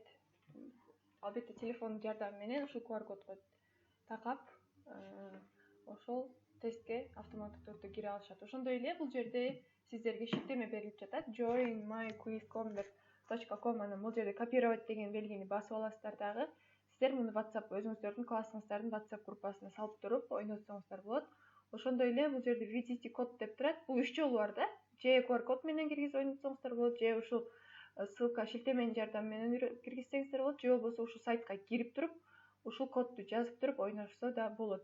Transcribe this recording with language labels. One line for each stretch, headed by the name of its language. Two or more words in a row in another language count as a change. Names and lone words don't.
Kyrgyz: Албетте телефондун жардамы менен ушул QR кодго такап, ошол тестке автоматтык түрдө кире алышат. Ошондой эле бул жерде сиздерге шиктеме берилип жатат.
English: Join myquiz.com.
Kyrgyz: Анан бул жерде копировать деген белгини басып аласыздар дагы. Сиздер муну WhatsApp өзүңүздөрдүн классыңыздардын WhatsApp группасына салып туруп ойнотсоңуздар болот. Ошондой эле бул жерде
Russian: введите код
Kyrgyz: деп турат. Бул 3 жолу бар да. Же QR код менен киргизип ойнотсоңуздар болот, же ушул ссылка шилтеменин жардамы менен киргизсеңиздер болот, же болбосо ушул сайтка кирип туруп, ушул кодду жазып туруп ойношсо да болот.